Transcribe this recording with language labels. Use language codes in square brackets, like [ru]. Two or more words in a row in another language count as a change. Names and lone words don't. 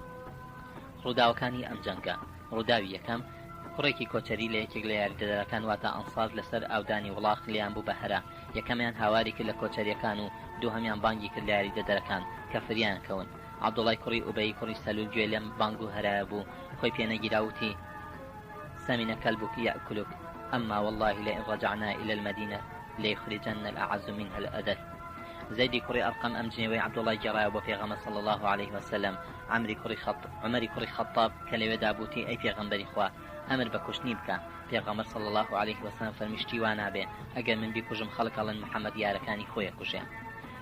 [ckb] ڕووداوەکانی ئەم جەنگە: ڕووداوی یەکەم، کوڕێکی کۆچەری لە یەکێک لە یاریدەدەرەکان واتە ئەنسار لەسەر ئاودانی وڵاق لیان بوو بە هەرا. یەکەمیان هاواری کرد لە کۆچەریەکان و دووهەمیان بانگی کرد لە یاریدەدەرەکان کە فریان کەون. عەبدوڵای کوڕی ئوبەی کوڕی سەلول گوێ لەم بانگ و هەرایە بوو، خۆی پێنەگیراوتی: [ar] سەمینە کەلبوک یەأکلوک، ئەما والله لئن رجعنا إلى المدينة ليخرجن الأعز منها الأذل. [ckb] زەیدی کوڕی ئەرقەم ئەم جنێوەی عەبدوڵای گێڕایە بۆ پێغەمبەر [ar] صلی الله عليه وسلم. [ckb] عومەری کوڕی خەتاب کە لەوێدا بووتی: ئەی پێغەمبەری خوا، ئەمر بە کوشتنی بکە. پێغەمبەر [ar] صلی الله عليه وسلم [ckb] فەرمیشتی وا نابێ، ئەگەر من بیکوژم خەڵک ئەڵێن محەممەد یارەکانی خۆی کوژێ.